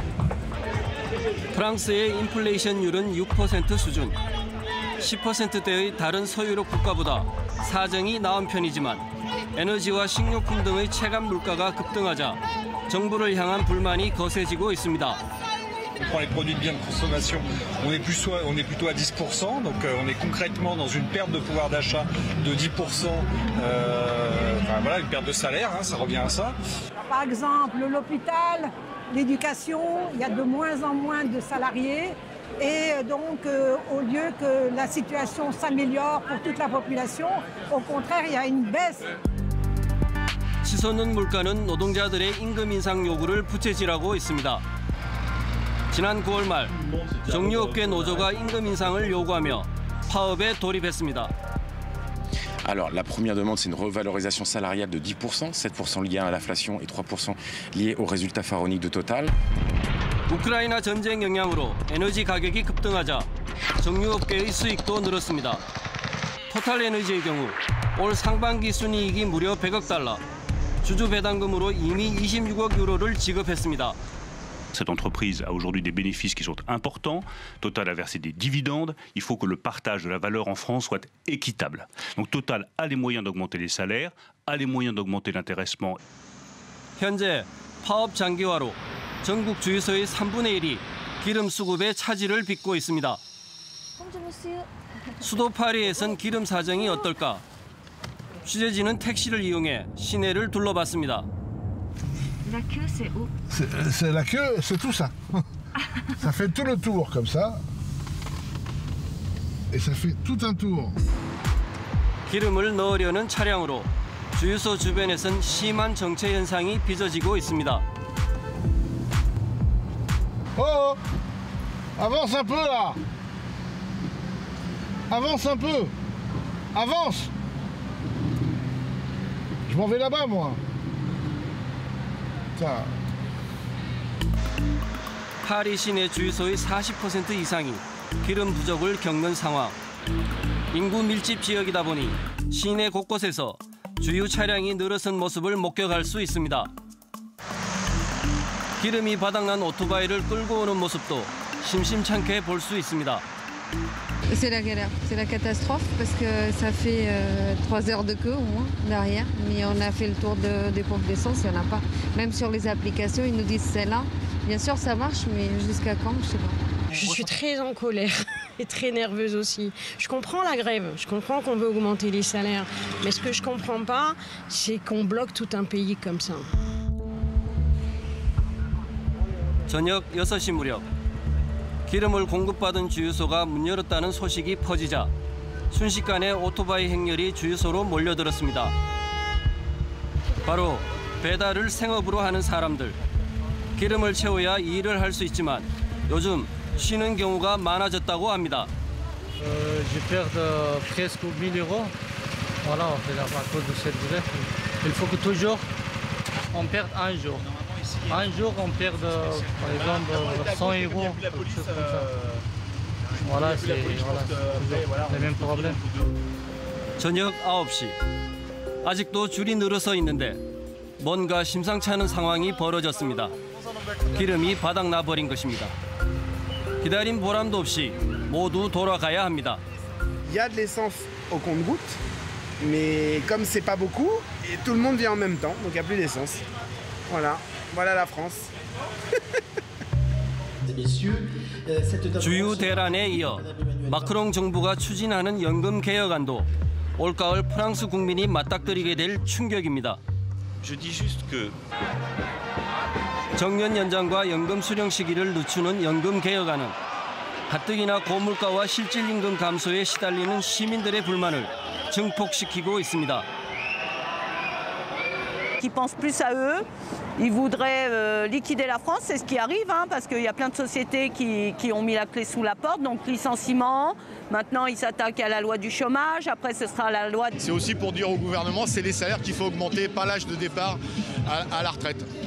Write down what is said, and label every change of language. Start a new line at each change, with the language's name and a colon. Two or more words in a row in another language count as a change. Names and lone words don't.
Korean: 프랑스의 인플레이션율은 6% 수준. 10%대의 다른 서유럽 국가보다 사정이 나은 편이지만 에너지와 식료품 등의 체감 물가가 급등하자 정부를 향한 불만이 거세지고 있습니다.
French: Pour les produits de biens de consommation, on est plutôt à 10%, donc on est concrètement dans une perte de pouvoir d'achat de 10%, voilà, une perte de salaire, hein, ça revient à ça. Par exemple, l'hôpital, l'éducation, il y a de moins en moins de salariés et donc au lieu que la situation s'améliore pour toute la population, au contraire, il y a une baisse.
Korean: 치솟는 물가는 노동자들의 임금 인상 요구를 부채질하고 있습니다. 지난 9월 말 정유업계 노조가 임금 인상을 요구하며 파업에 돌입했습니다.
French: Alors, la première demande, c'est une revalorisation salariale de 10%, 7% liée à l'inflation et 3% liée aux résultats pharaoniques de Total.
Korean: 우크라이나 전쟁 영향으로 에너지 가격이 급등하자 정유업계의 수익도 늘었습니다. 토탈 에너지의 경우 올 상반기 순이익이 무려 100억 달러, 주주 배당금으로 이미 26억 유로를 지급했습니다.
French: Cette entreprise a aujourd'hui des bénéfices qui sont importants. Total a versé des dividendes. Il faut que le partage de la valeur en France soit équitable. Donc Total a les moyens d'augmenter les salaires, a les moyens d'augmenter l'intéressement.
Korean: 현재 파업 장기화로 전국 주유소의 3분의 1이 기름 수급의 차질을 빚고 있습니다. 수도 파리에선 기름 사정이 어떨까? 취재진은 택시를 이용해 시내를 둘러봤습니다.
French: La queue, c'est où? C'est la queue, c'est tout ça. Ça fait tout le tour comme ça. Et ça fait tout un tour.
Korean: 기름을 넣으려는 차량으로 주유소 주변에선 심한 정체 현상이 빚어지고 있습니다.
French: Oh! Avance un peu là! Avance un peu! Avance! Je m'en vais là-bas, moi.
Korean: 파리 시내 주유소의 40% 이상이 기름 부족을 겪는 상황. 인구 밀집 지역이다 보니 시내 곳곳에서 주유 차량이 늘어선 모습을 목격할 수 있습니다. 기름이 바닥난 오토바이를 끌고 오는 모습도 심심찮게 볼 수 있습니다.
French: C'est la galère, c'est la catastrophe parce que ça fait 3 heures de queue au moins derrière. Mais on a fait le tour des pompes d'essence, il n'y en a pas. Même sur les applications, ils nous disent c'est là. Bien sûr, ça marche, mais jusqu'à quand, je sais pas. Je suis très en colère et très nerveuse aussi. Je comprends la grève, je comprends qu'on veut augmenter les salaires. Mais ce que je comprends pas, c'est qu'on bloque tout un pays comme ça.
Korean: 저녁 6시 무렵 기름을 공급받은 주유소가 문 열었다는 소식이 퍼지자 순식간에 오토바이 행렬이 주유소로 몰려들었습니다. 바로 배달을 생업으로 하는 사람들. 기름을 채워야 일을 할 수 있지만 요즘 쉬는 경우가 많아졌다고 합니다.
French: Je perds presque 1000 euros. Voilà, on fait la cause de cette grève. Il faut que toujours on perde un jour. Un jour, on perd, par exemple, 100 euros, quelque chose comme ça. Voilà, c'est le même problème.
Korean: 저녁 9시. 아직도 줄이 늘어서 있는데 뭔가 심상치 않은 상황이 벌어졌습니다. 기름이 바닥나 버린 것입니다. 기다린 보람도 없이 모두 돌아가야 합니다.
French: Il y a de l'essence au compte-gouttes, mais comme c'est pas beaucoup, et tout le monde vient en même temps, donc il n'y a plus d'essence. Voilà. Voilà la France.
Korean: 주유 대란에 이어 마크롱 정부가 추진하는 연금 개혁안도 올가을 프랑스 국민이 맞닥뜨리게 될 충격입니다. 정년 연장과 연금 수령 시기를 늦추는 연금 개혁안은 가뜩이나 고물가와 실질 임금 감소에 시달리는 시민들의 불만을 증폭시키고 있습니다.
French: Qui pensent plus à eux. Ils voudraient liquider la France, c'est ce qui arrive, hein, parce qu'il y a plein de sociétés qui ont mis la clé sous la porte, donc licenciement. Maintenant, ils s'attaquent à la loi du chômage, après ce sera la loi... C'est aussi pour dire au gouvernement, c'est les salaires qu'il faut augmenter, pas l'âge de départ à la retraite.